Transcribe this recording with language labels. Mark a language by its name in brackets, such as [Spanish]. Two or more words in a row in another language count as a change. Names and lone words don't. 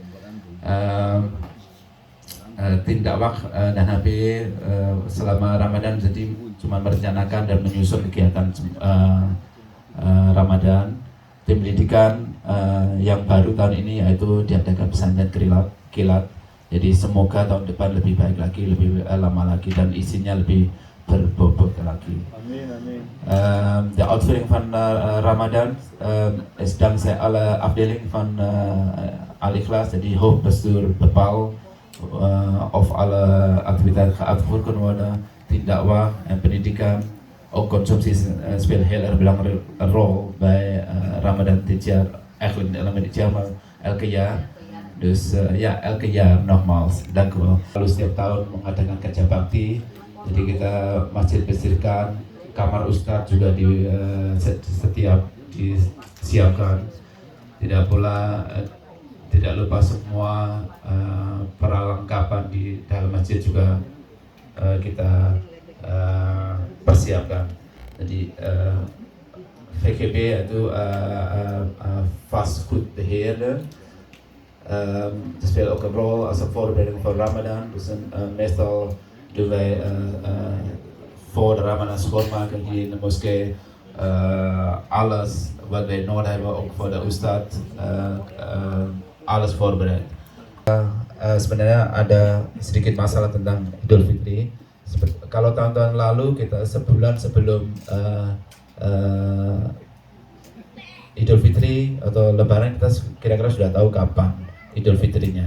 [Indonesian] Tim dakwah dan HB selama Ramadan jadi cuma merencanakan dan menyusun kegiatan Ramadan. Tim pendidikan yang baru tahun ini yaitu diadakan pesantren kilat. Jadi semoga tahun depan lebih baik lagi, lebih lama lagi, dan isinya lebih berbobot lagi. Amin, amin. [Dutch] De uitvoering van Ramadan is dankzij alle afdelingen van Al-Ikhlas, jadi hoofdbestuur bepaalt of alle activiteiten uitgevoerd kunnen worden. Team dakwah en pendidikan, ook consumptie speelt heel erg belangrijke rol bij Ramadan dit jaar. Eigenlijk niet alleen dit jaar, maar elke jaar. Dus ya, elke jaar nogmaals, dank u wel. [Indonesian] Lalu setiap tahun mengadakan kerja bakti, jadi kita masjid bersihkan, kamar ustadz juga di setiap disiapkan. Tidak lupa semua perlengkapan di dalam masjid juga kita persiapkan. Jadi VGB itu vastgoedbeheerder. [Dutch] Het speelt ook een rol als een voorbereiding voor Ramadan. Dus meestal doen wij voor de Ramadan schoonmaken hier in de moskee. Alles wat wij nodig hebben, ook voor de ustad, alles voorbereid. [Indonesian] Sebenarnya ada sedikit masalah tentang Idul Fitri. Kalau tahun-tahun lalu kita sebulan sebelum Idul Fitri atau Lebaran kita kira-kira sudah tahu kapan Idul Fitrinya.